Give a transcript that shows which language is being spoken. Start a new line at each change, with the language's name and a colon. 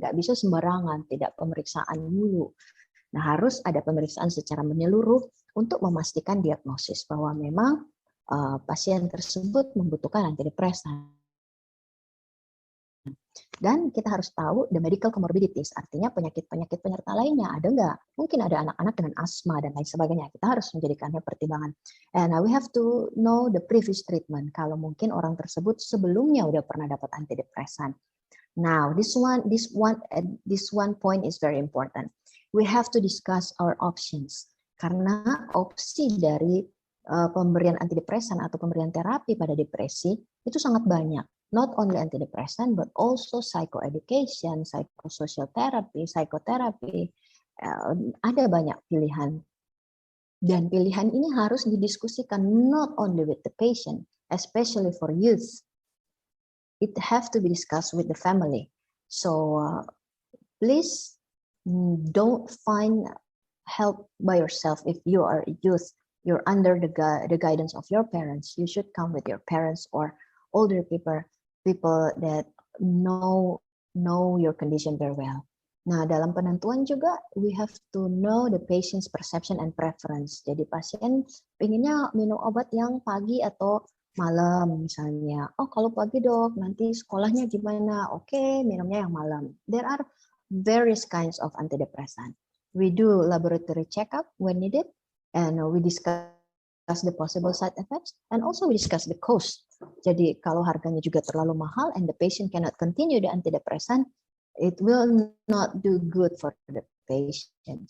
Indonesian: Nggak bisa sembarangan, tidak pemeriksaan dulu. Nah, harus ada pemeriksaan secara menyeluruh untuk memastikan diagnosis bahwa memang pasien tersebut membutuhkan antidepresan. Dan kita harus tahu
English: the medical comorbidities,
Indonesian: artinya penyakit-penyakit penyerta lainnya ada nggak? Mungkin ada anak-anak dengan asma dan lain sebagainya. Kita harus menjadikannya pertimbangan.
English: And we have to know the previous treatment.
Indonesian: Kalau mungkin orang tersebut sebelumnya udah pernah dapat antidepresan.
English: Now, this one point is very important. We have to discuss our options.
Indonesian: Karena opsi dari pemberian antidepresan atau pemberian terapi pada depresi itu sangat banyak.
English: Not only antidepresan, but also psychoeducation, psychosocial therapy, psychotherapy,
Indonesian: Ada banyak pilihan. Dan pilihan ini harus didiskusikan
English: not only with the patient, especially for youth. It have to be discussed with the family. So please don't find help by yourself. If you are a youth, you're under the guidance of your parents. You should come with your parents or older people that know your condition very well. Nah,
Indonesian: dalam penentuan juga,
English: we have to know the patient's perception and preference.
Indonesian: Jadi pasien pengennya minum obat yang pagi atau malam misalnya. Oh, kalau pagi dok, nanti sekolahnya gimana? Oke, minumnya yang malam.
English: There are various kinds of antidepressant. We do laboratory checkup when needed, and we discuss the possible side effects, and also we discuss the cost.
Indonesian: Jadi kalau harganya juga terlalu mahal
English: and the patient cannot continue the antidepressant, it will not do good for the patient.